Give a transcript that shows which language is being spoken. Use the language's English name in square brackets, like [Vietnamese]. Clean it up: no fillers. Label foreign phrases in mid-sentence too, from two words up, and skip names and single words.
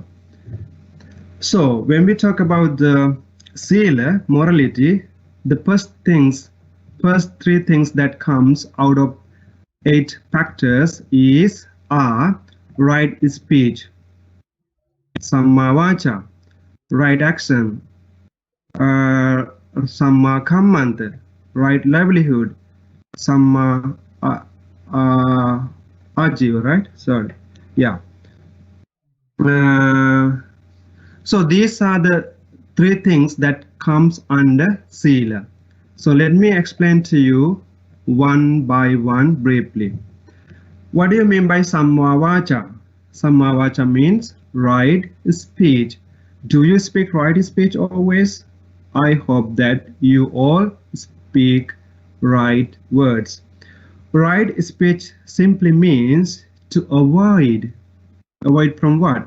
[English] So when we talk about the sila, morality, the first three things that comes out of eight factors are right speech, [Pali] samma vacha, [English] right action, [Pali] samma kammanta, [English] right livelihood, [Pali] samma ajiva, [English] right? Sorry, yeah. So these are the three things that comes under sila. So let me explain to you one by one briefly. What do you mean by [Pali] samma vacha? Samma vacha [English] means right speech. Do you speak right speech always? I hope that you all speak right words. Right speech simply means to avoid. Avoid from what?